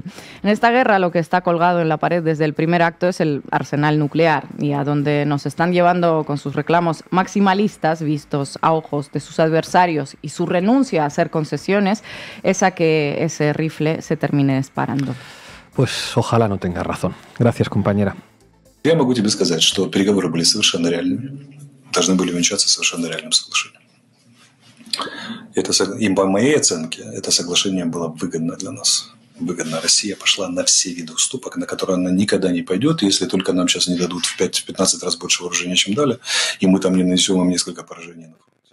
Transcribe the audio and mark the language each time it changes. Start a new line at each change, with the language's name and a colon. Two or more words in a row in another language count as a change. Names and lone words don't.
Spanish: En esta guerra lo que está colgado en la pared desde el primer acto es el arsenal nuclear y a donde nos están llevando con sus reclamos maximalistas vistos a ojos de sus adversarios y su renuncia a hacer concesiones es a que ese rifle se termine disparando. Pues ojalá no tenga razón. Gracias, compañera.
Russian: Я могу тебе сказать, что переговоры были совершенно реальными, должны были увенчаться совершенно реальным соглашением. И по моей оценке, это соглашение было выгодно для нас. Выгодно. Россия пошла на все виды уступок, на которые она никогда не пойдет, если только нам сейчас не дадут в 5-15 раз больше вооружения, чем дали, и мы там не нанесем им несколько поражений.